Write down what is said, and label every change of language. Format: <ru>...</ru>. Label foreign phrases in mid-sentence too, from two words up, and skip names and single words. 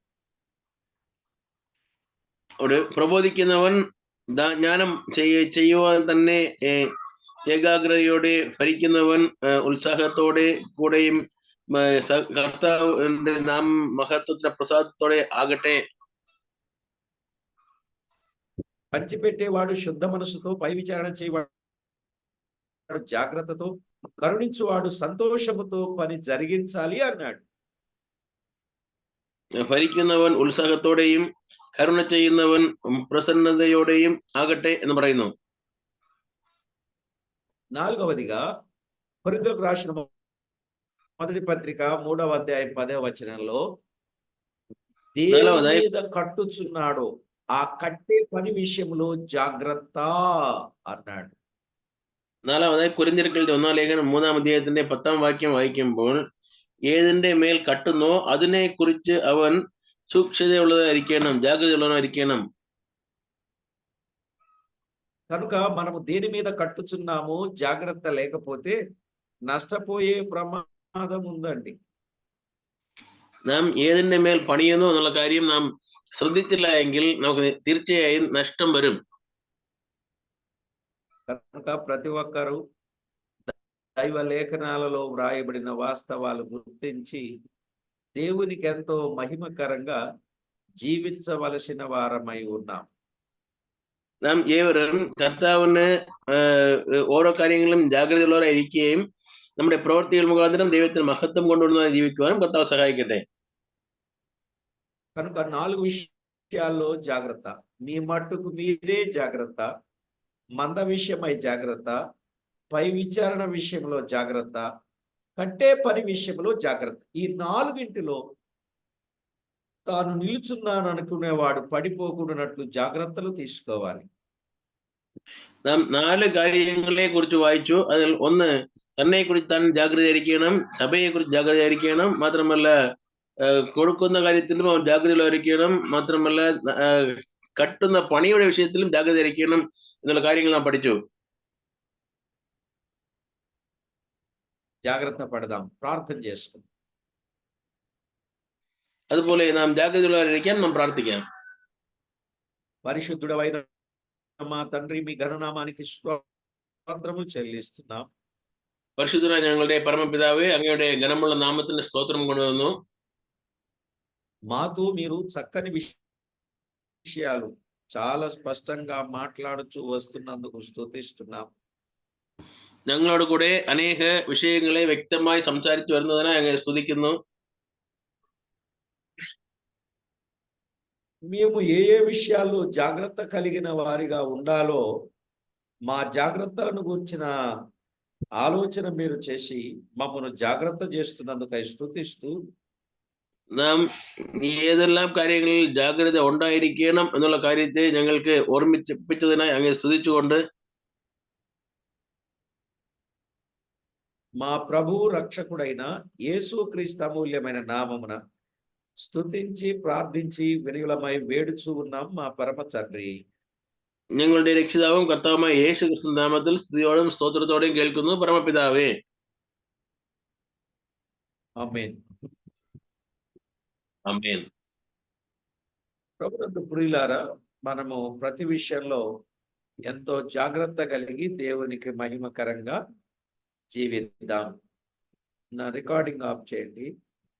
<ml>പ്രബോധിക്കുന്നവൻ ജ്ഞാനം ചെയ്യുവാൻ തന്നെ ഏകാഗ്രതയോടെ, ഭരിക്കുന്നവൻ ഉത്സാഹത്തോടെ കൂടെയും കർത്താവിന്റെ നാം മഹത്വത്തിന്റെ പ്രസാദത്തോടെ ആകട്ടെ.</ml> <te>పంచిపెట్టేవాడు శుద్ధ మనసుతో, పై విచారణ చేయవాడు జాగ్రత్తతో, కరుణించువాడు సంతోషముతో పని జరిగించాలి అన్నాడు.</te> <ml>ഭരിക്കുന്നവൻ ഉത്സാഹത്തോടെയും കരുണ ചെയ്യുന്നവൻ പ്രസന്നതയോടെയും ആകട്ടെ എന്ന് പറയുന്നു.</ml> <te>4వదిగా కొరింథీయులకు రాసిన మొదటి పత్రిక 3వ అధ్యాయం 10వ వచనంలో దేవుని మీద కట్టుచున్నాడు, ఆ కట్టే పని విషయంలో జాగ్రత్త అన్నాడు.</te> <ml>4వതായി കൊരിന്ത്യർക്കെഴുതിയ 1ാം ലേഖനം 3ാം അധ്യായത്തിന്റെ 10ാം വാക്യം വായിക്കുമ്പോൾ, ഏതിന്റെ മേൽ കട്ടുന്നോ അതിനെ കുറിച്ച് അവൻ സൂക്ഷ്മതയുള്ളതായിരിക്കണം, జాగ్రత్తയുള്ളവനായിരിക്കണം.</ml> <te>కనుక మనము దేని మీద కట్టుచున్నామో జాగ్రత్త లేకపోతే నష్టపోయే ప్రమాదం ఉందండి.</te> <ml>നാം ഏതിന്റെ മേൽ പണിയുന്നു എന്നുള്ള കാര്യം നാം ശ്രദ്ധിച്ചില്ല എങ്കിൽ നമുക്ക് തീർച്ചയായും നഷ്ടം വരും.</ml> <te>కనుక ప్రతి ఒక్కరూ దైవ లేఖనాలలో వ్రాయబడిన వాస్తవాలు గుర్తించి దేవునికి ఎంతో మహిమకరంగా జీవించవలసిన వారమై ఉన్నాం.</te> <ml>നാം ഏവരും കർത്താവിന് ഓരോ കാര്യങ്ങളും ജാഗ്രതയുള്ളവരായിരിക്കുകയും നമ്മുടെ പ്രവൃത്തികൾ മുഖാന്തരം ദൈവത്തിന് മഹത്വം കൊണ്ടുവരുന്നതായി ജീവിക്കുവാനും കർത്താവ് സഹായിക്കട്ടെ.</ml> <te>కనుక 4 విషయాల్లో జాగ్రత్త. మీ మట్టుకు మీరే జాగ్రత్త, మంద విషయమై జాగ్రత్త, పై విచారణ విషయంలో జాగ్రత్త, కట్టే పని విషయంలో జాగ్రత్త. ఈ 4ంటిలో తాను నిలుచున్నాను అనుకునేవాడు పడిపోకుండానట్లు జాగ్రత్తలు తీసుకోవాలి.</te> <ml>നാം 4 കാര്യങ്ങളെ കുറിച്ച് വായിച്ചു. അതിൽ ഒന്ന്, തന്നെ കുറിച്ച് താൻ ജാഗ്രതയായിരിക്കണം, സഭയെ കുറിച്ച് ജാഗ്രതയായിരിക്കണം, മാത്രമല്ല കൊടുക്കുന്ന കാര്യത്തിലും അവൻ ജാഗ്രതയിലായിരിക്കണം, മാത്രമല്ല കട്ടുന്ന പണിയുടെ വിഷയത്തിലും ജാഗ്രതയായിരിക്കണം എന്നുള്ള കാര്യങ്ങൾ നാം പഠിച്ചു.</ml> <te>జాగ్రత్త పడదాం, ప్రార్థన చేసుకుందాం.</te> <ml>അതുപോലെ നാം ജാഗ്രതയുള്ളവരായിരിക്കാൻ നാം പ്രാർത്ഥിക്കാം.</ml> <te>పరిశుద్ధుడవైన మా తండ్రి, మీ ఘననామానికి స్తోత్రము చెల్లిస్తున్నాం.</te> <ml>പരിശുദ്ധനായ ഞങ്ങളുടെ പരമപിതാവേ, അങ്ങയുടെ ഘനമുള്ള നാമത്തിന് സ്തോത്രം കൊണ്ടുവന്നു.</ml> <te>మాతో మీరు చక్కని విషయాలు చాలా స్పష్టంగా మాట్లాడుచూ వస్తున్నందుకు స్తుతిస్తున్నాం.</te> <ml>ഞങ്ങളോട് കൂടെ അനേക വിഷയങ്ങളെ വ്യക്തമായി സംസാരിച്ചു വരുന്നതിനായി അങ്ങയെ സ്തുതിക്കുന്നു.</ml> <te>మేము ఏ ఏ విషయాల్లో జాగ్రత్త కలిగిన వారిగా ఉండాలో మా జాగ్రత్తలను గురించిన ఆలోచన మీరు చేసి మమ్మను జాగ్రత్త చేస్తున్నందుకై స్తుతిస్తూ</te> <ml>നാം ഏതെല്ലാം കാര്യങ്ങളിൽ ജാഗ്രത ഉണ്ടായിരിക്കണം എന്നുള്ള കാര്യത്തെ ഞങ്ങൾക്ക് ഓർമ്മിപ്പിച്ചതിനായി അങ്ങേ സ്തുതിച്ചുകൊണ്ട്</ml> <te>మా ప్రభు రక్షకుడైన యేసుక్రీస్తు అమూల్యమైన నామమున స్తుతించి ప్రార్థించి వినయులమై వేడుచూ ఉన్నాం మా పరమ తండ్రి.</te> <ml>ഞങ്ങളുടെ രക്ഷിതാവും കർത്താവുമായ യേശു ക്രിസ്തു നാമത്തിൽ സ്തുതിയോടും സ്തോത്രത്തോടെയും കേൾക്കുന്നു പരമപിതാവേ.</ml> <te>ఆమేన్. ఆమేన్. ప్రభునందు ప్రియులారా, మనము ప్రతి విషయంలో ఎంతో జాగ్రత్త కలిగి దేవునికి మహిమకరంగా జీవిద్దాం. నా</te> <en>recording off</en> <te>చేయండి.</te>